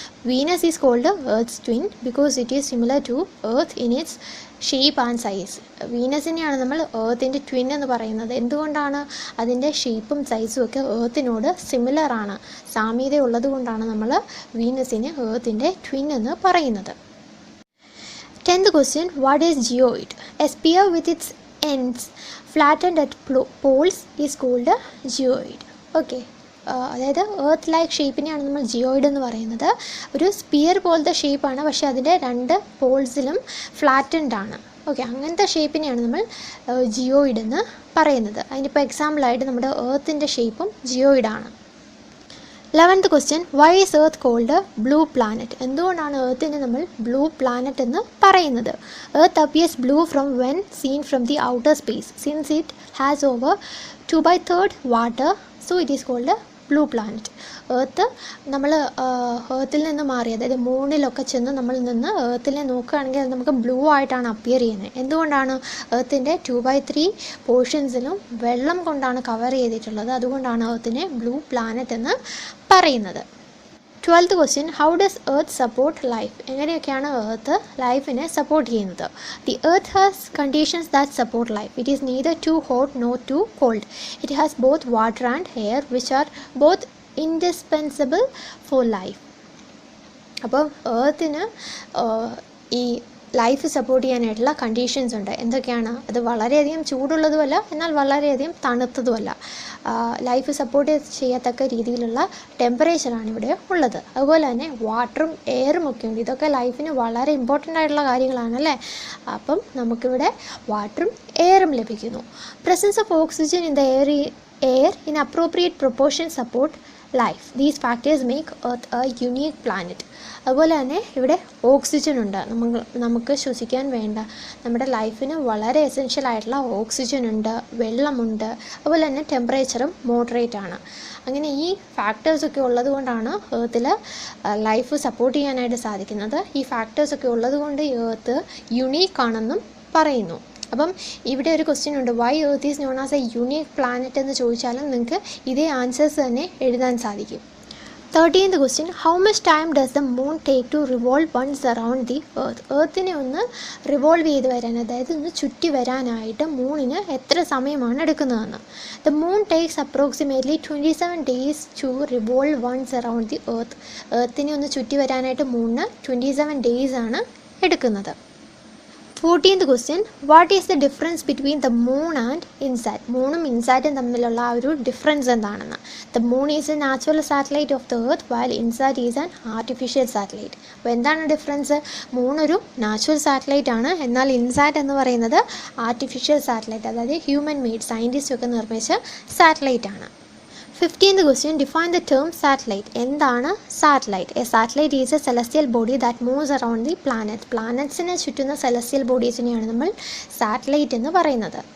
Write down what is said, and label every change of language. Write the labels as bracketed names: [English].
[English] Venus is called Earth's twin because it is similar to Earth in its shape and size. [Malayalam] വീനസിനെയാണ് നമ്മൾ എർത്തിൻ്റെ twin എന്ന് പറയുന്നത്. എന്തുകൊണ്ടാണ്? അതിൻ്റെ ഷേപ്പും സൈസും ഒക്കെ എർത്തിനോട് സിമിലറാണ്, സാമ്യത ഉള്ളത് കൊണ്ടാണ് നമ്മൾ വീനസിനെ എർത്തിൻ്റെ ട്വിൻ എന്ന് പറയുന്നത്. [English] 10th question, what is geoid? A sphere with its ends flattened at poles is called a geoid. [Malayalam] Okay, അതായത് എർത്ത് ലൈക്ക് ഷേപ്പിനെയാണ് നമ്മൾ ജിയോയിഡ് എന്ന് പറയുന്നത്. ഒരു സ്പിയർ പോലത്തെ ഷേപ്പാണ്, പക്ഷേ അതിൻ്റെ രണ്ട് പോൾസിലും ഫ്ലാറ്റൻഡ് ആണ്. ഓക്കെ, അങ്ങനത്തെ ഷേപ്പിനെയാണ് നമ്മൾ ജിയോയിഡ് എന്ന് പറയുന്നത്. അതിനിപ്പോൾ എക്സാമ്പിളായിട്ട് നമ്മുടെ എർത്തിൻ്റെ ഷേപ്പും ജിയോയിഡാണ്. [English] 11th question, why is earth called a blue planet? [Malayalam] എന്തുകൊണ്ടാണ് എർത്തിനെ നമ്മൾ ബ്ലൂ പ്ലാനറ്റ് എന്ന് പറയുന്നത്? [English] Earth appears blue from when seen from the outer space since it has over 2/3 water, so it is called a blue planet. [Malayalam] Earth നമ്മൾ എർത്തിൽ നിന്ന് മാറി, അതായത് മൂണിലൊക്കെ ചെന്ന് നമ്മൾ നിന്ന് എർത്തിനെ നോക്കുകയാണെങ്കിൽ അത് നമുക്ക് ബ്ലൂ ആയിട്ടാണ് അപ്പിയർ ചെയ്യുന്നത്. എന്തുകൊണ്ടാണ്? എർത്തിൻ്റെ 2/3 പോർഷൻസിലും വെള്ളം കൊണ്ടാണ് കവർ ചെയ്തിട്ടുള്ളത്. അതുകൊണ്ടാണ് എർത്തിനെ ബ്ലൂ പ്ലാനറ്റ് എന്ന് പറയുന്നത്. [English] 12th question, how does earth support life? [Malayalam] എങ്ങനെയൊക്കെയാണ് എർത്ത് ലൈഫിനെ സപ്പോർട്ട് ചെയ്യുന്നത്? [English] The earth has conditions that support life. It is neither too hot nor too cold. It has both water and air which are both indispensable for life. [Malayalam] അപ്പോൾ എർത്തിന് ഈ life support ചെയ്യാനായിട്ടുള്ള conditions ഉണ്ട്. എന്തൊക്കെയാണ്? അത് വളരെയധികം ചൂടുള്ളതുമല്ല, എന്നാൽ വളരെയധികം തണുത്തതുമല്ല. ലൈഫ് സപ്പോർട്ട് ചെയ്യത്തക്ക രീതിയിലുള്ള ടെമ്പറേച്ചറാണ് ഇവിടെ ഉള്ളത്. അതുപോലെ തന്നെ വാട്ടറും എയറും ഒക്കെ ഉണ്ട്. ഇതൊക്കെ ലൈഫിന് വളരെ ഇമ്പോർട്ടൻ്റ് ആയിട്ടുള്ള കാര്യങ്ങളാണല്ലേ. അപ്പം നമുക്കിവിടെ വാട്ടറും എയറും ലഭിക്കുന്നു. [English] Presence of oxygen in the air in appropriate proportion support life. These factors make Earth a unique planet. [Malayalam] അതുപോലെ തന്നെ ഇവിടെ ഓക്സിജൻ ഉണ്ട്, നമുക്ക് ശ്വസിക്കാൻ വേണ്ട, നമ്മുടെ ലൈഫിന് വളരെ എസെൻഷ്യൽ ആയിട്ടുള്ള ഓക്സിജൻ ഉണ്ട്, വെള്ളമുണ്ട്. അതുപോലെ തന്നെ ടെമ്പറേച്ചറും മോഡറേറ്റ് ആണ്. അങ്ങനെ ഈ ഫാക്ടേഴ്സൊക്കെ ഉള്ളത് കൊണ്ടാണ് എർത്തിൽ ലൈഫ് സപ്പോർട്ട് ചെയ്യാനായിട്ട് സാധിക്കുന്നത്. ഈ ഫാക്ടേഴ്സൊക്കെ ഉള്ളത് കൊണ്ട് എർത്ത് യുണീക്ക് ആണെന്നും പറയുന്നു. അപ്പം ഇവിടെ ഒരു ക്വസ്റ്റ്യൻ ഉണ്ട്, [English] why Earth is known as a unique planet [Malayalam] എന്ന് ചോദിച്ചാലും നിങ്ങൾക്ക് ഇതേ ആൻസേഴ്സ് തന്നെ എഴുതാൻ സാധിക്കും. [English] 13th question, how much time does the moon take to revolve once around the earth? [Malayalam] എർത്തിനെ ഒന്ന് റിവോൾവ് ചെയ്ത് വരാൻ, അതായത് ഒന്ന് ചുറ്റി വരാനായിട്ട് മൂണിന് എത്ര സമയമാണ് എടുക്കുന്നതെന്ന്. [English] The moon takes approximately 27 days to revolve once around the earth. [Malayalam] എർത്തിനെ ഒന്ന് ചുറ്റി വരാനായിട്ട് മൂണിന് 27 days ആണ് എടുക്കുന്നത്. [English] 14th question, what is the difference between the moon and INSAT? [Malayalam] മൂണും ഇൻസാറ്റും തമ്മിലുള്ള ആ ഒരു ഡിഫറൻസ് എന്താണെന്ന്. [English] The moon is a natural satellite of the earth while INSAT is an artificial satellite. [Malayalam] അപ്പോൾ എന്താണ് ഡിഫറൻസ്? മൂണൊരു നാച്ചുറൽ സാറ്റലൈറ്റ് ആണ്, എന്നാൽ ഇൻസാറ്റ് എന്ന് പറയുന്നത് ആർട്ടിഫിഷ്യൽ സാറ്റലൈറ്റ്, അതായത് ഹ്യൂമൻ മെയ്ഡ്, സയൻറ്റിസ്റ്റ് ഒക്കെ നിർമ്മിച്ച സാറ്റലൈറ്റ് ആണ്. [English] 15th question, define the term satellite. [Malayalam] എന്താണ് satellite? [English] A satellite is a celestial body that moves around the planet. [Malayalam] പ്ലാനറ്റ്സിനെ ചുറ്റുന്ന celestial ബോഡീസിനെയാണ് നമ്മൾ സാറ്റലൈറ്റ് എന്ന് പറയുന്നത്.